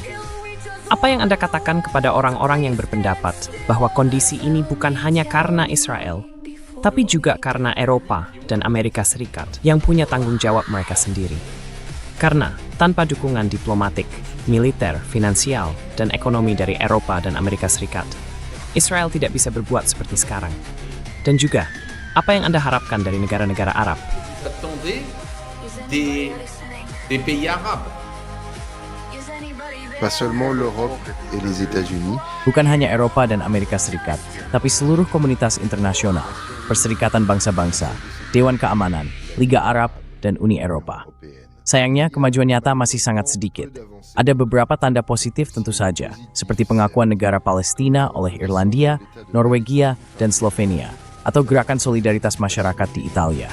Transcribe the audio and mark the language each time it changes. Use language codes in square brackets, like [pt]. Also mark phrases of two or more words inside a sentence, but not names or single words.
[id] Apa yang Anda katakan kepada orang-orang yang berpendapat bahwa kondisi ini bukan hanya karena Israel, tapi juga karena Eropa dan Amerika Serikat yang punya tanggung jawab mereka sendiri? Karena tanpa dukungan diplomatik, militer, finansial, dan ekonomi dari Eropa dan Amerika Serikat, Israel tidak bisa berbuat seperti sekarang. Dan juga, apa yang Anda harapkan dari negara-negara Arab? [fr] Attendez des pays arabes. Pas seulement l'Europe et les États-Unis. [id] Bukan hanya Eropa dan Amerika Serikat, tapi seluruh komunitas internasional, Perserikatan Bangsa-Bangsa, Dewan Keamanan, Liga Arab, dan Uni Eropa. Sayangnya, kemajuan nyata masih sangat sedikit. Ada beberapa tanda positif tentu saja, seperti pengakuan negara Palestina oleh Irlandia, Norwegia, dan Slovenia, atau gerakan solidaritas masyarakat di Italia.